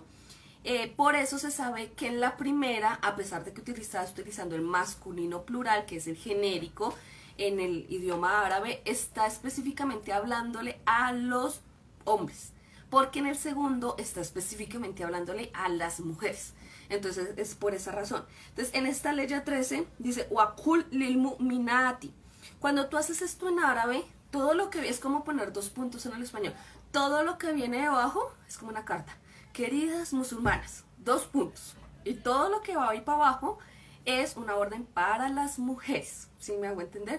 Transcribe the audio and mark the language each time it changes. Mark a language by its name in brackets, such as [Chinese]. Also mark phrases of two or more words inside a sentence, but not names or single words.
[Spanish] Por eso se sabe que en la primera, a pesar de que estás utilizando el masculino plural, que es el genérico, en el idioma árabe, está específicamente hablándole a los hombres, porque en el segundo está específicamente hablándole a las mujeres. Entonces es por esa razón. Entonces en esta ley 13 dice [Arabic] وقل للمؤمنات. [Spanish] Cuando tú haces esto en árabe, todo lo que es como poner 2 puntos en el español, todo lo que viene debajo es como una carta. Queridas musulmanas, 2 puntos. Y todo lo que va ahí para abajo es una orden para las mujeres, ¿sí me hago entender?